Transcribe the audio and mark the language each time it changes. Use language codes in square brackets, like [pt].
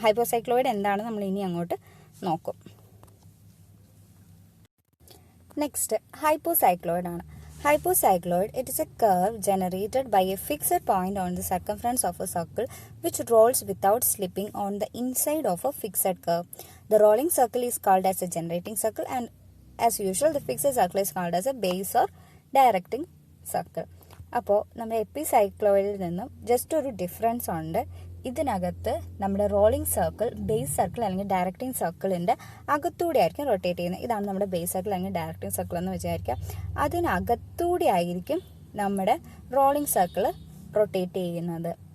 [ml] Hypocycloid എന്താണ് നമ്മൾ ഇനി അങ്ങോട്ട് നോക്കും. നെക്സ്റ്റ് ഹൈപ്പോസൈക്ലോയിഡ് ആണ്. [en] Hypocycloid, it is a curve generated by a fixed point on the circumference of a circle which rolls without slipping on the inside of a fixed curve. The rolling circle is called as a generating circle, and as usual the fixed circle is called as a base or directing circle. [ml] അപ്പോൾ നമ്മുടെ എപ്പിസൈക്ലോയിഡിൽ നിന്നും just ഒരു difference ഉണ്ട്. ഇതിനകത്ത് നമ്മുടെ rolling circle base circle അല്ലെങ്കിൽ directing സർക്കിളിന്റെ അകത്തൂടെ ആയിരിക്കും റൊട്ടേറ്റ് ചെയ്യുന്നത്. ഇതാണ് നമ്മുടെ ബേസ് സർക്കിൾ അല്ലെങ്കിൽ ഡയറക്റ്റിംഗ് സർക്കിൾ എന്ന് വിചാരിക്കുക. അതിനകത്തൂടെ ആയിരിക്കും നമ്മുടെ റോളിംഗ് സർക്കിൾ റൊട്ടേറ്റ് ചെയ്യുന്നത്.